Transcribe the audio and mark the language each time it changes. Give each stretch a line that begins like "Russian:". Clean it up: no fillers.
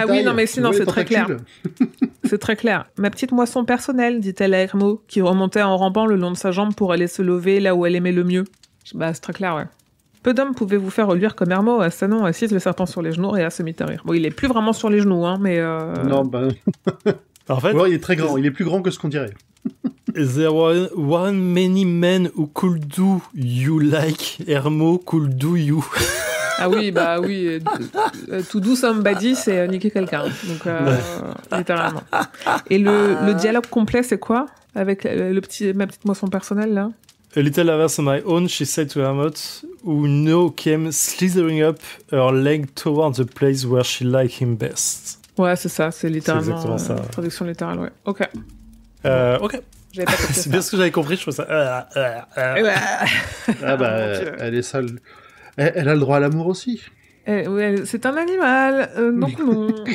French: Ah oui, non, mais sinon, c'est très clair. C'est très clair. Ma petite moisson personnelle, dit-elle à Hermo, qui remontait en rampant le long de sa jambe pour aller se lever là où elle aimait le mieux. Bah, c'est très clair, ouais. Peu d'hommes pouvaient vous faire reluire comme Hermo, à Sanon, assise le serpent sur les genoux, et à se mit à rire. Bon, il est plus vraiment sur les genoux, hein, mais... Non, bah... en fait... Ouais, il est très grand, il est plus grand que ce qu'on dirait.
English: There were many men who could do you like Hermo could do you.
French: Ah oui, bah oui.
English: To do somebody,
French: c'est niquer quelqu'un. Donc, littéralement. Et le dialogue complet, c'est quoi? Avec ma petite moisson personnelle, là?
English: A little averse on my own, she said to Hermot, who now came slithering up her leg toward the place where she liked him best.
French: Ouais, c'est ça, c'est littéralement... C'est exactement ça. Ouais. Traduction littérale, ouais. Ok. Ok. J'avais pas compris c'est bien ce que j'avais compris, je trouve ça... Ah bah, elle est sale. Elle a le droit à l'amour aussi. Ouais, c'est un animal, donc non.